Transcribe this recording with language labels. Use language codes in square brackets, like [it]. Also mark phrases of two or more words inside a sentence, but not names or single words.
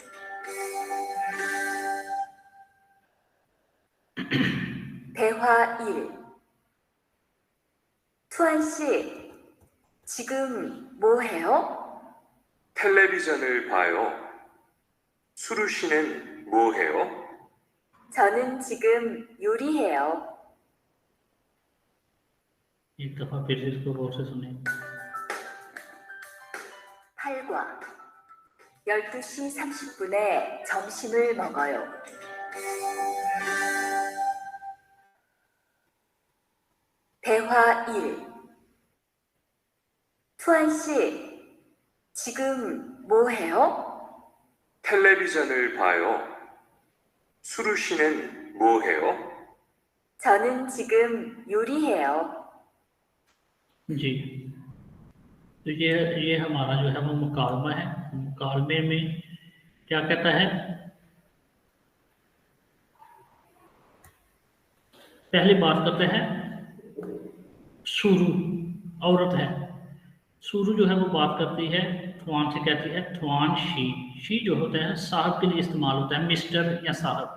[ko] 대화 1. 투안 씨, 지금 뭐 해요? 텔레비전을 봐요. 수루 씨는 뭐 해요? 저는 지금 요리해요. [hi] एक दफ़ा फिर से इसको गौर से सुने। [ko] 8과 12시 30분에 점심을 먹어요. 대화 1. 투안 씨, 지금 뭐 해요? 텔레비전을 봐요. 수루 씨는 뭐 해요? 저는 지금 요리해요. [hi] जी, तो ये हमारा जो है वो मुकालमा है। मुकालमे में क्या कहता है? पहली बात करते हैं, शुरू औरत है, शुरू जो है वो बात करती है, थवान से कहती है, थवान शी जो होता है साहब के लिए इस्तेमाल होता है, मिस्टर या साहब।